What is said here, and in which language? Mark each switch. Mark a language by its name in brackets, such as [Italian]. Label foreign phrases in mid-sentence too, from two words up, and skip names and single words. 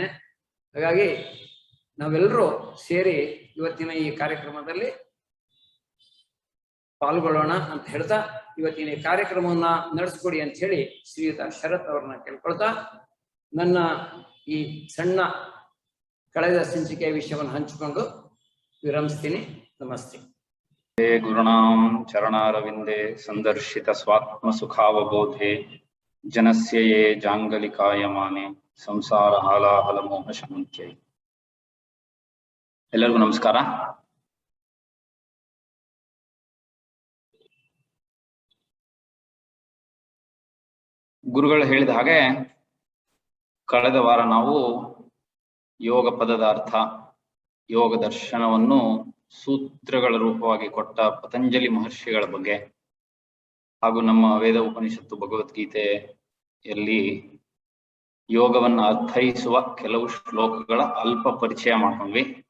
[Kannada] ಹಾಗಾಗಿ ನಾವೆಲ್ಲರೂ ಸೇರಿ ಇವತ್ತಿನ ಈ ಕಾರ್ಯಕ್ರಮದಲ್ಲಿ ಪಾಲ್ಗೊಳ್ಳೋಣ ಅಂತ ಹೇಳ್ತಾ, ಇವತ್ತಿನ ಈ ಕಾರ್ಯಕ್ರಮವನ್ನ ನಡೆಸ್ಕೊಡಿ ಅಂತ ಹೇಳಿ ಶ್ರೀಯುತ ಶರತ್ ಅವ್ರನ್ನ ಕೇಳ್ಕೊಳ್ತಾ ನನ್ನ ಈ ಸಣ್ಣ ಕಳೆದ ಸಂಚಿಕೆಯ ವಿಷಯವನ್ನು ಹಂಚಿಕೊಂಡು ವಿರಮಿಸ್ತೀನಿ. ನಮಸ್ತೆ. [Sanskrit] गुरुणां चरणारविन्दे संदर्शित स्वात्मसुखावबोधे जनस्य ये जांगलिकायमाने संसार हालाहलमोह शाಂತ್ಯೈ. [Kannada] ಎಲ್ಲರಿಗೂ ನಮಸ್ಕಾರ. ಗುರುಗಳು ಹೇಳಿದ ಹಾಗೆ ಕಳೆದ ವಾರ ನಾವು ಯೋಗ ಪದದ ಅರ್ಥ, ಯೋಗ ದರ್ಶನವನ್ನು ಸೂತ್ರಗಳ ರೂಪವಾಗಿ ಕೊಟ್ಟ ಪತಂಜಲಿ ಮಹರ್ಷಿಗಳ ಬಗ್ಗೆ ಹಾಗೂ ನಮ್ಮ ವೇದ ಉಪನಿಷತ್ತು ಭಗವದ್ಗೀತೆಯಲ್ಲಿ ಯೋಗವನ್ನು ಅರ್ಥೈಸುವ ಕೆಲವು ಶ್ಲೋಕಗಳ ಅಲ್ಪ ಪರಿಚಯ ಮಾಡ್ಕೊಂಡ್ವಿ.